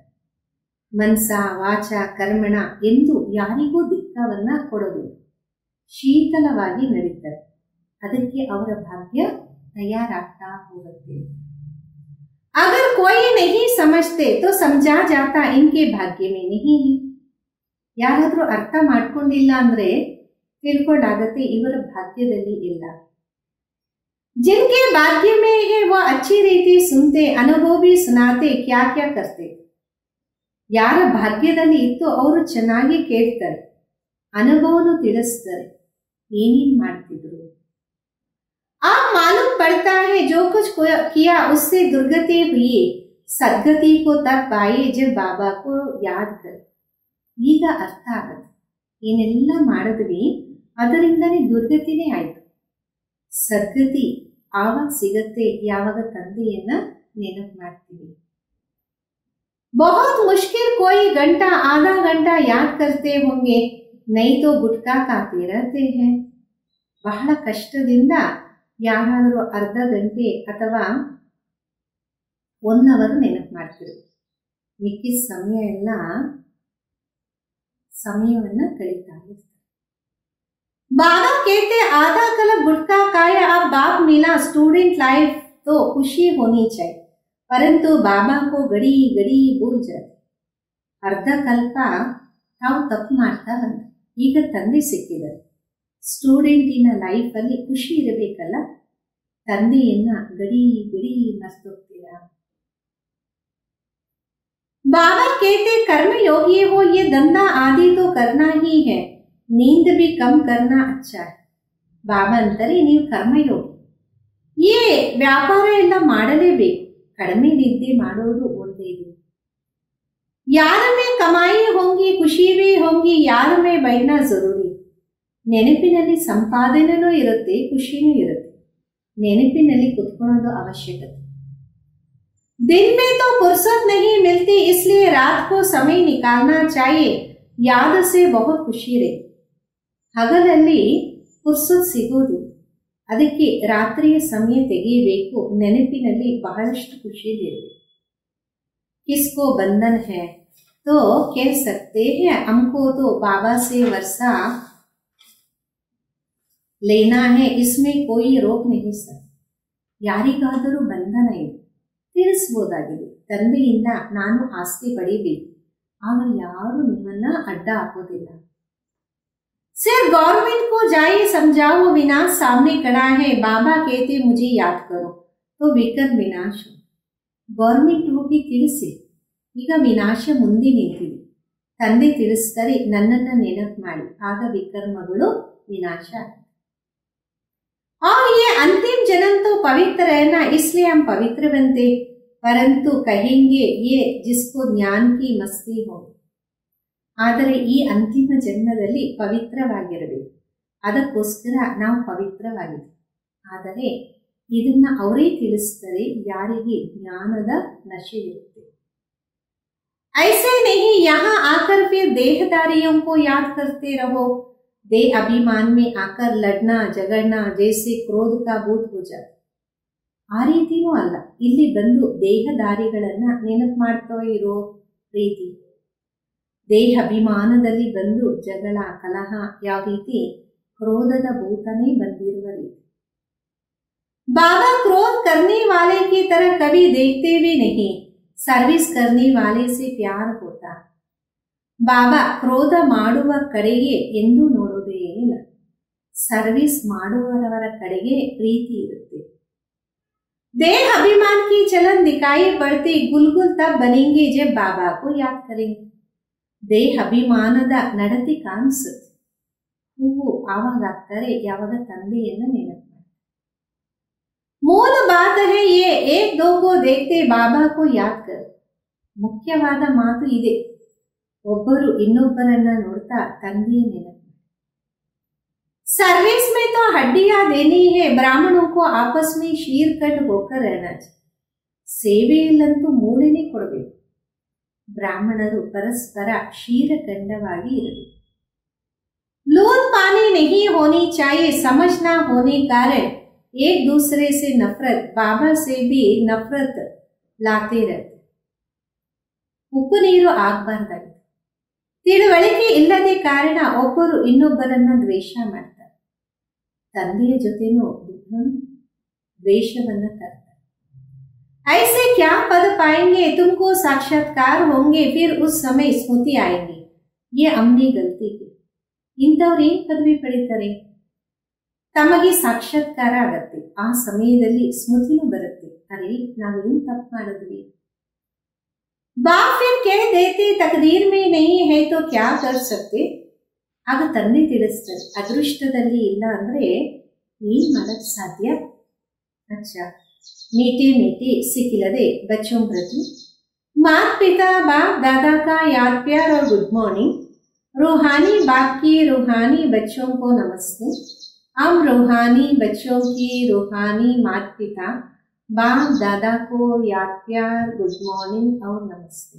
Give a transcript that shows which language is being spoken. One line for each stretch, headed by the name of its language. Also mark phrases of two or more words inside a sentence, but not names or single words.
Kannada: ಮನಸ ವಾಚ ಕರ್ಮಣ ಎಂದು ಯಾರಿಗೂ ದಿಕ್ಕವನ್ನ ಕೊಡೋದಿಲ್ಲ, ಶೀತಲವಾಗಿ ನಡೀತಾರೆ. ಅದಕ್ಕೆ ಅವರ ಭಾಗ್ಯ ತಯಾರಾಗ್ತಾ ಹೋಗುತ್ತೆ.
Hindi: अगर कोई नहीं समझते तो समझा जाता इनके भाग्य में नहीं है.
Kannada: ಯಾರಾದ್ರೂ ಅರ್ಥ ಮಾಡ್ಕೊಂಡಿಲ್ಲ ಅಂದ್ರೆ ತಿಳ್ಕೊಂಡಾಗತ್ತೆ ಇವರ ಭಾಗ್ಯದಲ್ಲಿ ಇಲ್ಲ.
Hindi: जिनके भाग्य में है वो अच्छी रीति सुनते, अनुभव भी सुनाते, क्या क्या करते.
Kannada: ಯಾರ ಭಾಗ್ಯದಲ್ಲಿ ಇತ್ತು ಅವರು ಚೆನ್ನಾಗಿ ಕೇಳ್ತಾರೆ, ಅನುಭವನು ತಿಳಿಸ್ತಾರೆ, ಏನೇನ್ ಮಾಡ್ತಿದ್ರು.
Hindi: आप मालूम पड़ता है जो कुछ किया उससे दुर्गति हुई, सद्गति को तब पाए जब बाबा को याद करे.
Kannada: ಈಗ ಅರ್ಥ ಆಗತ್ತೆ, ಏನೆಲ್ಲ ಮಾಡಿದ್ವಿ ಅದರಿಂದನೇ ದುರ್ಗತಿನೇ ಆಯ್ತು. ಸದ್ಗತಿ ಆವಾಗ ಸಿಗತ್ತೆ ಯಾವಾಗ ತಂದೆಯನ್ನ ನೆನಪು ಮಾಡ್ತೀವಿ.
Hindi: बहुत मुश्किल कोई घंटा आधा घंटा याद करते होंगे, नहीं तो गुटखा खाते रहते हैं.
Kannada: ಬಹಳ ಕಷ್ಟದಿಂದ ಯಾರಾದರೂ ಅರ್ಧ ಗಂಟೆ ಅಥವಾ 1 ಅವರ್ ನೆನಪು ಮಾಡ್ತಿರು, ಮಿಕ್ಕಿದ ಸಮಯ ಎಲ್ಲ ಸಮಯವನ್ನ ಕಳೀತಾ ಇರ್ತಾರೆ.
Hindi: बाबा कहते आधा कलप गुटखा खाया, अब बाप मिला,
English: student life
Hindi: तो खुशी होनी चाहिए, परंतु बाबा को गड़ी गड़ी भूल जाते.
Kannada: ಅರ್ಧ ಕಲ್ಪ ತಾವು ತಪ್ಪು ಮಾಡ್ತಾ ಬಂದ, ಈಗ ತಂದೆ ಸಿಕ್ಕಿದ್ದಾರೆ. ಸ್ಟೂಡೆಂಟಿನ ಲೈಫಲ್ಲಿ ಖುಷಿ ಇರಬೇಕಲ್ಲ, ತಂದೆಯನ್ನ ಗಡಿ ಗಡಿ ಮರ್ತೋಗ್ತೀರಾ.
Hindi: बाबा कहते कर्म योगी हो, ये धंधा आदि तो करना ही है, नींद भी कम करना अच्छा है.
Kannada: ಬಾಬಾ ಅಂತಾರೆ ನೀವು ಕರ್ಮಯೋಗಿ. ವ್ಯಾಪಾರ ಎಲ್ಲ ಮಾಡಲೇಬೇಕು, ಕಡಿಮೆ ನಿದ್ದೆ ಮಾಡೋದು ಒಳ್ಳೆಯದು.
Hindi: याद में कमाई होगी खुशी भी होगी, याद में बैठना ज़रूरी.
Kannada: ನೆನಪಿನಲ್ಲಿ ಸಂಪಾದನೆನೂ ಇರುತ್ತೆ, ಖುಷಿನೂ ಇರುತ್ತೆ. ನೆನಪಿನಲ್ಲಿ ಕುತ್ಕೊಳ್ಳೋದು ಅವಶ್ಯಕತೆ.
Hindi: दिन में तो फुर्सत नहीं मिलती, इसलिए रात को समय निकालना चाहिए, याद से बहुत खुशी रहे.
Kannada: ಹಗಲಲ್ಲಿ ಫುರ್ಸತ್ ಸಿಗೋದಿಲ್ಲ, ಅದಕ್ಕೆ ರಾತ್ರಿಯ ಸಮಯ ತೆಗೆಯಬೇಕು, ನೆನಪಿನಲ್ಲಿ ಬಹಳಷ್ಟು ಖುಷಿಯಿರಬೇಕು.
Hindi: किसको बंधन है तो कह सकते हैं हमको तो बाबा से वर्षा लेना है, इसमें कोई रोक नहीं सकता.
Kannada: ಯಾರಿಗಾದರೂ ಬಂಧನ ಇದೆ, ತಿಳಿಸಬಹುದಾಗಿದೆ. ತಂದೆಯಿಂದ ನಾನು ಆಸ್ತಿ ಪಡಿಬೇಕು, ಆಗ ಯಾರು ನಿಮ್ಮನ್ನ ಅಡ್ಡ ಹಾಕೋದಿಲ್ಲ.
Hindi: सिर्फ गवर्नमेंट को जाइए समझाओ विनाश सामने खड़ा है, बाबा कहते मुझे याद करो तो विकर्म विनाश हो.
Kannada: ಗೌರ್ಮೆಂಟ್ ಹೋಗಿ ತಿಳಿಸಿ, ಈಗ ವಿನಾಶ ಮುಂದೆ ನಿಂತಿದೆ, ತಂದೆ ತಿಳಿಸ್ತಾರೆ ನನ್ನನ್ನ ನೆನಪು ಮಾಡಿ, ಆಗ ವಿಕರ್ಮಗಳು ವಿನಾಶ.
Hindi: और ये अंतिम जन्म तो पवित्र रहना, इसलिए हम पवित्र बनते, परंतु कहेंगे ये जिसको ज्ञान की मस्ती हो.
Kannada: ಆದರೆ ಈ ಅಂತಿಮ ಜನ್ಮದಲ್ಲಿ ಪವಿತ್ರವಾಗಿರಬೇಕು, ಅದಕ್ಕೋಸ್ಕರ ನಾವು ಪವಿತ್ರವಾಗಿದ್ದೀವಿ. ಆದರೆ ಇದನ್ನ ಅವರೇ ತಿಳಿಸ್ತಾರೆ ಯಾರಿಗೆ ಜ್ಞಾನದ ನಶೆ ಇರುತ್ತೆ.
Hindi: ऐसे नहीं यहाँ आकर फिर देहदारियों को याद करते रहो, दे अभिमान में आकर लड़ना झगड़ना जैसे क्रोध का भूत हो जाता.
Kannada: ಆ ರೀತಿನೂ ಅಲ್ಲ, ಇಲ್ಲಿ ಬಂದು ದೇಹದಾರಿಗಳನ್ನ ನೆನಪು ಮಾಡ್ತಾ ಇರೋ ರೀತಿ. ದೇಹ ಅಭಿಮಾನದಲ್ಲಿ ಬಂದು ಜಗಳ ಕಲಹ ಯಾವ ರೀತಿ ಕ್ರೋಧದ ಭೂತನೇ ಬಂದಿರುವ ರೀತಿ.
Hindi: बाबा क्रोध करने वाले की तरह कभी देखते भी नहीं, सर्विस करने वाले से प्यार होता.
Kannada: ಬಾಬಾ ಕ್ರೋಧ ಮಾಡುವ ಕಡೆಗೆ ಎಂದೂ ನೋಡೋದೇ ಇಲ್ಲ, ಸರ್ವಿಸ್ ಮಾಡುವವರ ಕಡೆಗೆ ಪ್ರೀತಿ ಇರುತ್ತೆ.
Hindi: देह अभिमान की चलन दिखाई पड़ती, गुलगुल तब बनेंगे जब बाबा को याद करेंगे.
Kannada: ದೇಹ ಅಭಿಮಾನದ ನಡತೆ ಕಾಣಿಸುತ್ತೆ, ಹೂವು ಆವಾಗ ಆಗ್ತಾರೆ ಯಾವಾಗ ತಂದೆಯನ್ನ ನೆನಪು ಮಾಡಿ.
Hindi: मूल बात है ये, एक दो को देखते बाबा को याद कर.
Kannada: ಮುಖ್ಯವಾದ ಮಾತು ಇದೆ, ಒಬ್ಬರು ಇನ್ನೊಬ್ಬರನ್ನ ನೋಡ್ತಾ ತಂದೆಯ ನೆನಪು.
Hindi: सर्विस में तो हड्डियां देनी है, ब्राह्मणों को आपस में शीर कंड होकर रहना चाहिए.
Kannada: ಸೇವೆಯಲ್ಲಂತೂ ಮೂಳೆನೇ ಕೊಡಬೇಕು, ಬ್ರಾಹ್ಮಣರು ಪರಸ್ಪರ ಕ್ಷೀರಖಂಡವಾಗಿ ಇರಬೇಕು.
Hindi: लूट पानी नहीं होनी चाहिए, समझ ना होने कारण एक दूसरे से नफरत, बाबा से भी नफरत लाते रहते.
Kannada: ಉಪ್ಪು ನೀರು ಆಗಬಾರ್ದಾಗಿದೆ, ತಿಳುವಳಿಕೆ ಇಲ್ಲದೆ ಕಾರಣ ಒಬ್ಬರು ಇನ್ನೊಬ್ಬರನ್ನ ದ್ವೇಷ ಮಾಡ್ತಾರೆ. ತಂದೆಯ ಜೊತೆನೂ ದ್ವೇಷವನ್ನ ತರ್ತಾರೆ.
Hindi: ऐसे क्या पद पाएंगे, तुमको साक्षात्कार होंगे, फिर उस समय स्मृति आएंगे ये हमने गलती की.
Kannada: ಇಂಥವ್ರು ಏನ್ ಪದವಿ ಪಡಿತಾರೆ, ತಮಗೆ ಸಾಕ್ಷಾತ್ಕಾರ ಆಗತ್ತೆ, ಆ ಸಮಯದಲ್ಲಿ ಸ್ಮೃತಿನೂ ಬರುತ್ತೆ, ಅರೆ ನಾವೇನ್ ತಪ್ಪು ಮಾಡಿದ್ವಿ.
Hindi: बाप फिर कह देते तकदीर में नहीं है तो क्या कर सकते.
Kannada: ಆಗ ತಂದೆ ತಿಳಿಸ್ತಾರೆ ಅದೃಷ್ಟದಲ್ಲಿ ಇಲ್ಲ ಅಂದ್ರೆ ಏನ್ ಮಾಡಕ್ ಸಾಧ್ಯ.
Hindi: अच्छा मीठे मीठे सिखिलदे बच्चों प्रति माता पिता बाप दादा का याद प्यार और
English: good morning.
Hindi: रूहानी बाप की रूहानी बच्चों को नमस्ते. हम रूहानी बच्चों की रूहानी माता पिता बाप दादा को याद प्यार
English: good morning
Hindi: और नमस्ते.